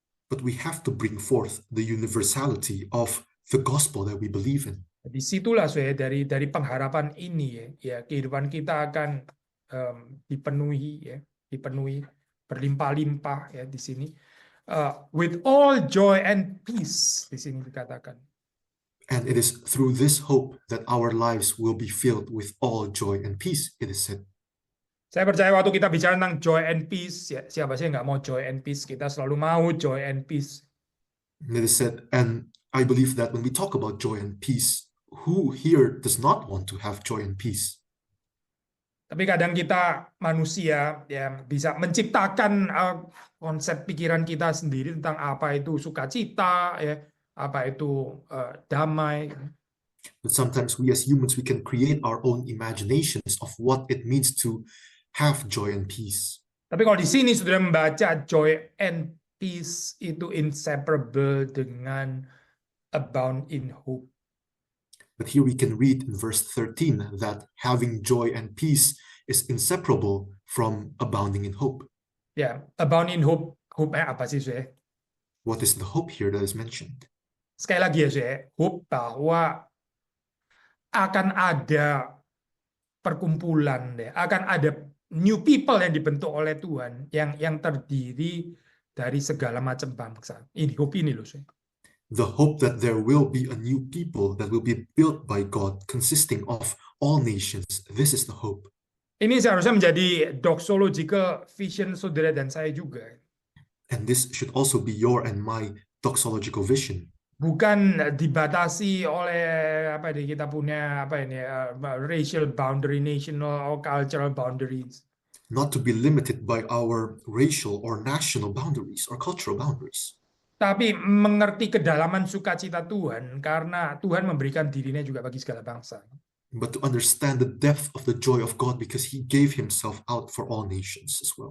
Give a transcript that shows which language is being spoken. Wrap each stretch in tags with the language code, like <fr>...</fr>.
<en>But we have to bring forth the universality of the gospel that we believe in.</en> <id>Disitulah saya dari pengharapan ini ya kehidupan kita akan dipenuhi berlimpah-limpah ya di sini</id> <en>with all joy and peace</en> <id>di sini dikatakan.</id> <en>And it is through this hope that our lives will be filled with all joy and peace, it is said.</en> <id>Saya percaya waktu kita bicara tentang</id> <en>joy and peace,</en> <id>ya, siapa sih yang nggak mau joy and peace? Kita selalu mau</id> <en>joy and peace. And it is said, and I believe that when we talk about joy and peace, who here does not want to have joy and peace?</en> <id>Tapi kadang kita manusia ya bisa menciptakan konsep pikiran kita sendiri tentang apa itu sukacita, ya, apa itu damai.</id> <en>But sometimes we as humans, we can create our own imaginations of what it means to have joy and peace.</en> <id>Tapi kalau di sini sudah membaca</id> <en>joy and peace</en> <id>itu</id> <en>inseparable</en> <id>dengan</id> <en>abound in hope. But here we can read in verse 13 that having joy and peace is inseparable from abounding in hope.</en> <id>Ya,</id> <en>abound in hope,</en> <id>hope apa sih saya?</id> <en>What is the hope here that is mentioned?</en> <id>Sekali lagi ya, saya hope bahwa akan ada perkumpulan deh, akan ada</id> <en>new people</en> <id>yang dibentuk oleh Tuhan yang terdiri dari segala macam bangsa. Ini hope ini loh, saya.</id> <en>The hope that there will be a new people that will be built by God, consisting of all nations. This is the hope.</en> <id>Ini seharusnya menjadi</id> <en>doxological vision</en> <id>saudara dan saya juga.</id> <en>And this should also be your and my doxological vision.</en> <id>Bukan dibatasi oleh apa ini kita punya apa ini</id> <en>racial boundary, national or cultural boundaries. Not to be limited by our racial or national boundaries or cultural boundaries.</en> <id>Tapi mengerti kedalaman sukacita Tuhan karena Tuhan memberikan dirinya juga bagi segala bangsa.</id> <en>But to understand the depth of the joy of God because He gave Himself out for all nations as well.</en>